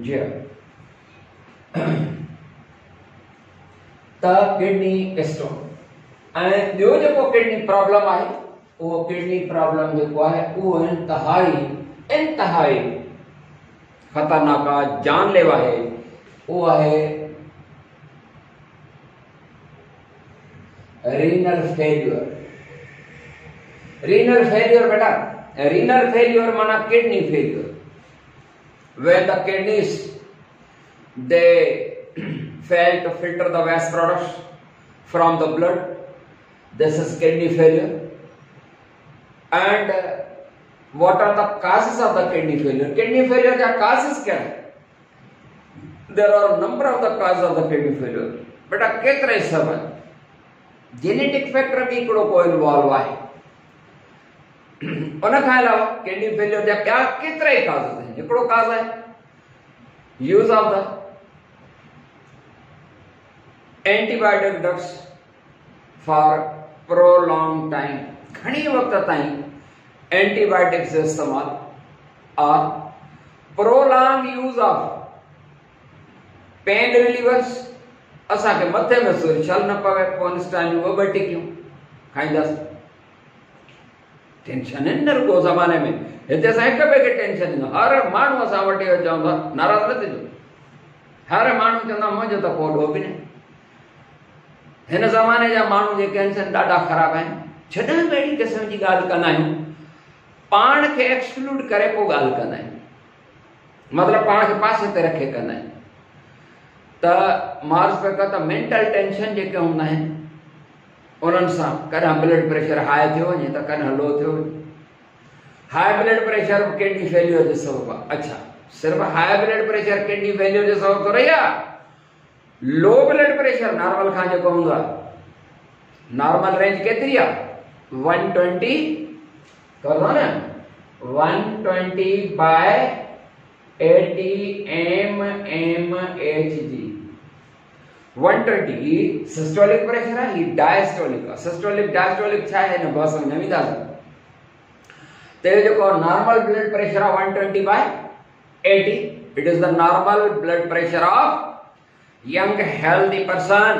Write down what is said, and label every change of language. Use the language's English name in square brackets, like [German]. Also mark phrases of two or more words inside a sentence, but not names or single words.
[Sindhi] जी त [English] kidney stone [Sindhi] ऐं ॿियो जेको [English] kidney problem [Sindhi] आहे उहो [English] kidney problem [Sindhi] जेको आहे उहो इंतहाई ख़तरनाक आहे, जानलेवा आहे। उहो आहे [English] renal failure. renal failure [Sindhi] बेटा, [English] renal failure [Sindhi] माना [English] kidney failure. When the kidneys they fail to filter the waste products from the blood, this is kidney failure. And what are the causes of the kidney failure? Kidney failure [Hindi] का causes क्या है? [English] There are a number of the causes of the kidney failure. [Sindhi] बेटा केतिरे सबब [English] genetic factor [Sindhi] भी हिकिड़ो को इन्वॉल्व आहे। उन खां अलावा [English] kidney failure [Sindhi] जा ॿिया केतिरा ई काज़ आहिनि। हिकिड़ो काज़ आहे [English] use of the antibiotic drugs for prolong time. [Sindhi] घणी वक्त ताईं एंटीबायोटिक्स जो इस्तेमाल और [English] prolong use of pain relievers. [Sindhi] असांखे मथे में सूर छल न पवे पोनिस्टाइन ॿ टिकियूं खाईंदासीं। टेंशन न रुगो ज़माने में, हिते असां हिक ॿिए खे टेंशन ॾींदा। हर माण्हू असां वटि चवंदा नाराज़ न थींदो, हर माण्हू चवंदा मुंहिंजो त को ॾोह बि न। हिन ज़माने जा माण्हू जेके आहिनि ॾाढा ख़राब आहिनि। जॾहिं बि अहिड़ी क़िस्म जी ॻाल्हि कंदा आहियूं पाण खे एक्सक्लूड करे पोइ ॻाल्हि कंदा आहियूं, मतिलबु पाण खे पासे ते रखे कंदा आहियूं। त मार्स पे का त [English] mental tension [Sindhi] जेके हूंदा आहिनि उन्हनि सां कॾहिं ब्लड प्रेशर हाई थियो वञे त कॾहिं लो थियो वञे। [English] high blood pressure kidney failure [Sindhi] जो सबब आहे। अच्छा, सिर्फ़ [English] high blood pressure kidney failure [Sindhi] जो सबब थो रही आहे? [English] low blood pressure normal [Sindhi] खां जेको हूंदो आहे, [English] normal range [Sindhi] केतिरी आहे? [Hindi] 120 करो न 120/80 mmHg। 120 [English] systolic pressure [Hindi] है, ये डायस्टोलिक। [English] systolic diastolic [Hindi] छा है न बस में नहीं दादा। तो ये जो [English] normal blood pressure [Hindi] है 120/80, [English] it is the normal blood pressure of young healthy person.